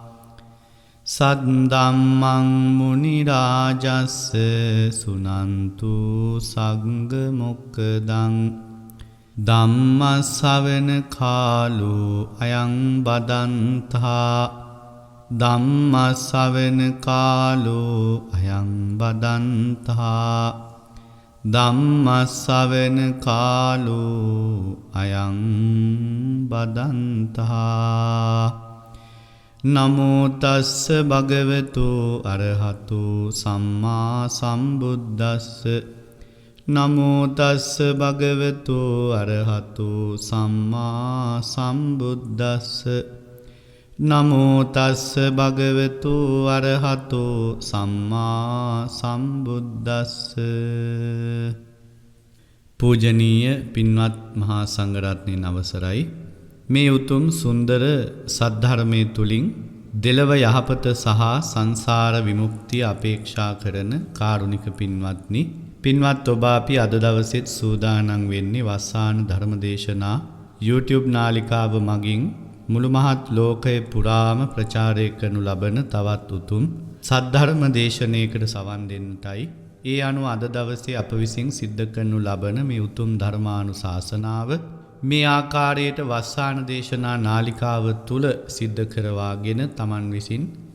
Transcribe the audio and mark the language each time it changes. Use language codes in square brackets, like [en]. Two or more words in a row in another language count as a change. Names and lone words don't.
[pi] සද්දම්මං මුනි රාජස්ස සුනන්තු සංඝ මොක්ඛදං ධම්ම ශ්‍රවණ කාලෝ අයං බදන්තා ධම්ම ශ්‍රවණ කාලෝ අයං බදන්තා ධම්ම ශ්‍රවණ කාලෝ අයං බදන්තා නමෝ තස්ස භගවතු අරහතු සම්මා සම්බුද්දස්ස නමෝ තස්ස භගවතු අරහතු සම්මා සම්බුද්දස්ස නමෝ තස්ස භගවතු අරහතු සම්මා සම්බුද්දස්ස [si] පූජනීය පින්වත් මහා සංඝරත්නයන් අවසරයි මේ උතුම් සුන්දර සද්ධර්මයේ තුලින් දෙලව යහපත සහ සංසාර විමුක්තිය අපේක්ෂා කරන කාරුණික පින්වත්නි පින්වත් ඔබ අපි අද දවසෙත් සූදානම් වෙන්නේ වස්සාන ධර්මදේශනා YouTube නාලිකාව මගින් මුළු මහත් ලෝකය පුරාම ප්‍රචාරය කරනු ලබන තවත් උතුම් සද්ධර්ම දේශනාවකට සවන් දෙන්නටයි ඒ අනුව අද දවසේ අප විසින් සිද්ධ කරනු ලබන මේ උතුම් ධර්මානුශාසනාව මේ ආකාරයට වස්සාන දේශනා නාලිකාව තුල සිද්ධ කරවාගෙන තමන් විසින්